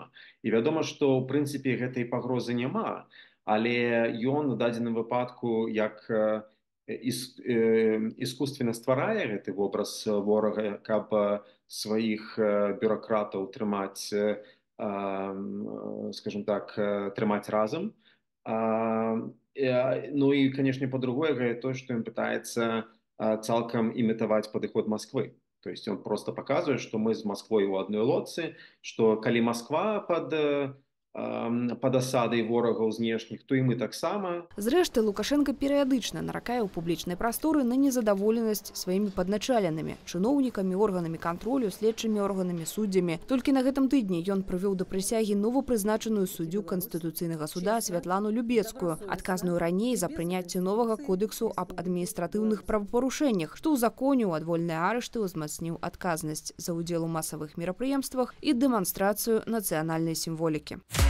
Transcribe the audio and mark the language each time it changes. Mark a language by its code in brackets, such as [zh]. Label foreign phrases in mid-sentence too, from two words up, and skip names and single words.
[be] І вядома, што ў прынцыпе гэтай пагрозы няма, але ён у дадзеным выпадку як іскусственно стварае гэты вобраз ворага, каб сваіх бюракратаў трымаць, скажем так, трымаць разам. Ну і, канешне, па-другое, гэта то, што ён пытаецца цалкам імітаваць падыход Масквы. [ru] То есть он просто показывает, что мы с Москвой у одной лодцы, что калі Москва под [be] асадай ворагаў знешніх, то і мы таксама. Зрэшты, Лукашенко перыядычна наракае ў публічнай прасторы на незадаволенасць сваімі падначаленымі, чыноўнікамі, органамі кантролю, следчымі органамі, суддзямі. Толькі на гэтым тыдні ён прывёў да прысягі новапрызначаную суддзю Канстытуцыйнага суда Святлану Любецкую, адказную раней за прыняцце новага кодексу аб адміністратыўных правапарушэннях, што ўзаконіў адвольныя арышты, узмацніў адказнасць за ўдзел у масавых мерапрыемствах і дэманстрацыю нацыянальнай сімволікі.